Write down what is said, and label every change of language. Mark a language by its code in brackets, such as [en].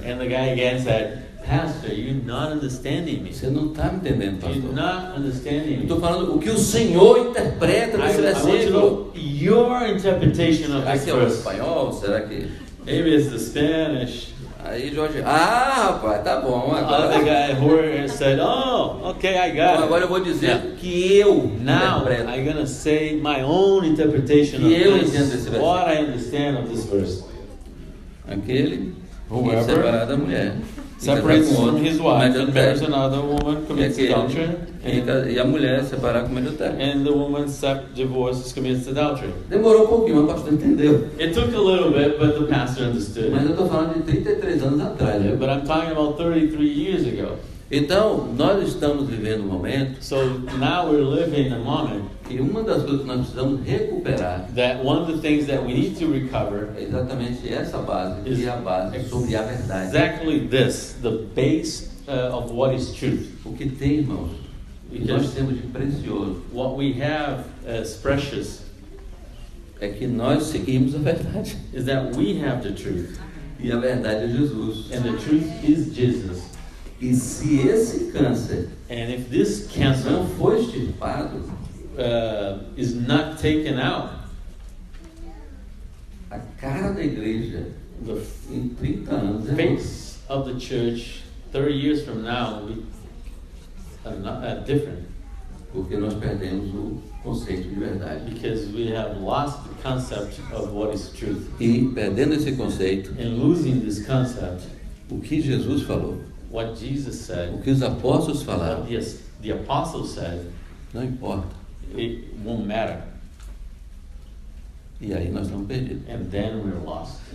[en] And the guy again said, "Pastor, you're not understanding me. [pt] Você não está me entendendo, [en] You're [pt] pastor. [en] not understanding [pt] Eu [en] me. [pt] estou falando o que o Senhor interpreta [en] I [pt] nesse [en] want to [pt] versículo. [en] know your interpretation of [pt] Será [en] this [pt] que é o [en] verse. [pt] espanhol? Será que... [en] Maybe it's the Spanish." [pt] Aí Jorge, rapaz, tá bom, [en] The [pt] agora... [en] guy Jorge said, "Oh, okay, I [pt] Então [en] got [pt] agora eu vou dizer [en] Yeah. [pt] o que eu [en] Now [pt] interpreto. [en] I'm gonna say my own interpretation of [pt] Que eu entendo [en] this. [pt] desse versículo. [en] What I understand of this verse." [pt] Aquele que [en] Whoever [pt] é separado da mulher. e casar [en] Separates [pt] com [en] from [pt] outro, [en] his [pt] comete [en] wife and marries [pt] adultério. [en] another woman, [pt] E [en] commits adultery, [pt] e a mulher separar comete adultério. [en] and the woman divorces, commits adultery. [pt] Demorou um pouquinho, mas o pastor entendeu. [en] It took a little bit, but the pastor [pt] Mas [en] understood. [pt] eu estou falando de 33 anos atrás. Né? [en] But I'm talking about 33 years ago. [pt] Então, nós estamos vivendo um momento [en] So now we're living a moment [pt] e uma das coisas que nós precisamos recuperar [en] that one of the things that we need to recover [pt] é exatamente essa base, que é a base sobre a verdade. [en] exactly this, the base of what is truth. [pt] O que tem, irmãos, o que nós temos de precioso [en] What we have as precious [pt] é que nós seguimos a verdade. [en] is that we have the truth, [pt] E a verdade é Jesus. [en] and the truth is Jesus. [pt] E se esse câncer [en] And if this cancer [pt] não for extirpado, [en] is not taken out, [pt] a cara da igreja [en] the [pt] em 30 anos é outra. [en] face of the church 30 years from now will be different, [pt] Porque nós perdemos o conceito de verdade. [en] because we have lost the concept of what is truth. [pt] E perdendo esse conceito, [en] And losing this concept, [pt] o que Jesus falou, [en] what Jesus said, [pt] o que os apóstolos falaram, [en] what the apostles said, [pt] não importa. [en] it won't matter. [pt] E aí nós estamos perdidos. [en] and then we're lost.